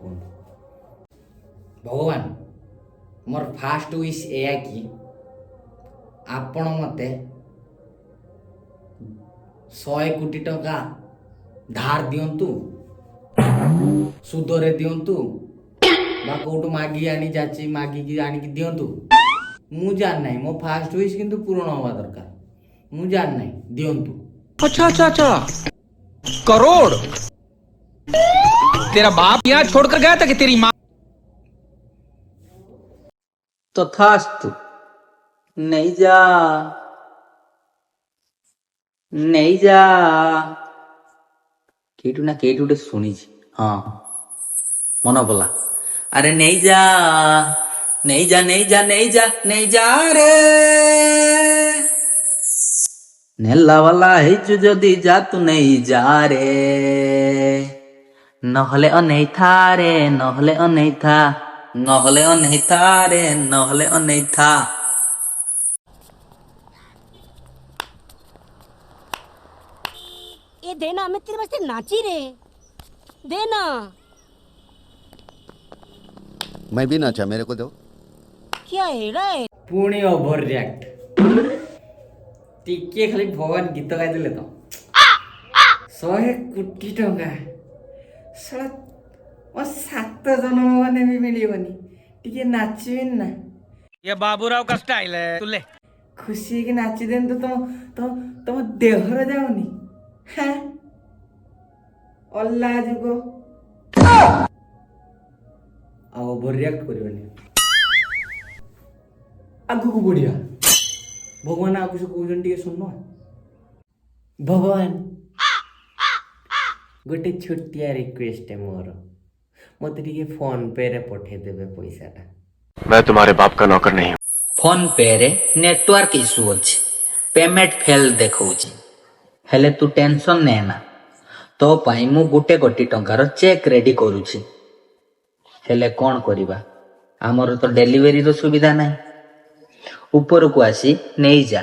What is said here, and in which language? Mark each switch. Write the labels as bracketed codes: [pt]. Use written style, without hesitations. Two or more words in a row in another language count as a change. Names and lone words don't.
[or] ଭଗବାନ ମୋର [en] first wish [or] ଏଇଆ କି ଆପଣ ମୋତେ 100 କୋଟି ଟଙ୍କା ଧାର ଦିଅନ୍ତୁ, ସୁଧରେ ଦିଅନ୍ତୁ, ବା କୋଉଠୁ ମାଗିକି ଆଣିକି ଦିଅନ୍ତୁ। ମୁଁ ଜାଣିନାହିଁ, ମୋ [en] first wish [or] କିନ୍ତୁ ପୂରଣ ହବା ଦରକାର। ମୁଁ ଜାଣିନାହିଁ, ଦିଅନ୍ତୁ। [hi] अच्छा अच्छा अच्छा, करोड़? तेरा बाप यहाँ छोड़कर गया था कि तेरी माँ? [or] ତଥାସ୍ତୁ, ନେଇଯା ନେଇଯା। କେଇଠୁ ନା କେଇଠୁ ଗୋଟେ ଶୁଣିଛି। ହଁ ମନେ ପଡିଲା। ଆରେ ନେଇଯା ନେଇଯା ନେଇଯା ନେଇଯା ନେଇଯା ରେ। ନେଲା ବାଲା ହେଇଛୁ ଯଦି ଯା ତୁ ନେଇଯା ରେ, ନହେଲେ ଅନେଇଥା ରେ, ନହେଲେ ଅନେଇଥା, ନହେଲେ ଅନେଇଥା ରେ, ନହେଲେ ଅନେଇଥା। [hi] ये देना, मैं तेरे वास्ते नाची रे। देना। मैं भी नाचा, मेरे को दो। क्या हेड़ा है? [or] ପୁଣି [en] over react. [or] ଟିକେ ଖାଲି ଭଗବାନ ଗୀତ ଗାଇଦେଲେ ତ 100 କୋଟି ଟଙ୍କା ଶଳା ମୋ 7 ଜନ୍ମ ମାନେ ବି ମିଳିବନି। ଟିକେ ନାଚିବିନି ନା? [hi] ये बाबूराव का स्टाइल है, तू ले। [or] ଖୁସି ହେଇକି ନାଚିଦେନି ତ ତମ ଦେହରେ ଯାଉନି। ହଁ ଅଲ୍ଲା ଯୁଗ। ଆଉ [en] over react [or] କରିବନି। ଆଗକୁ ବଢିବା। ଭଗବାନ ଆଉ କିଛି କହୁଛନ୍ତି ଟିକେ ଶୁଣୁନ। ଭଗବାନ ଗୋଟେ ଛୋଟିଆ ରିକ୍ୱେଷ୍ଟ ମୋର, ମତେ ଟିକେ ଫୋନ ପେ ରେ ପଠେଇଦେବେ ପଇସାଟା। [hi] मैं तुम्हारे बाप का नौकर नहीं हूँ। [or] ଫୋନ ପେ ରେ [en] network issue [or] ଅଛି, [en] payment fail [or] ଦେଖଉଛି। ହେଲେ ତୁ ଟେନସନ ନେନା, ତୋ ପାଇଁ ମୁଁ 1 କୋଟି ଟଙ୍କାର [en] cheque ready [or] କରୁଛି। ହେଲେ କ'ଣ କରିବା, ଆମର ତ ଡେଲିଭରିର ସୁବିଧା ନାହିଁ। ଉପରକୁ ଆସି ନେଇଯା।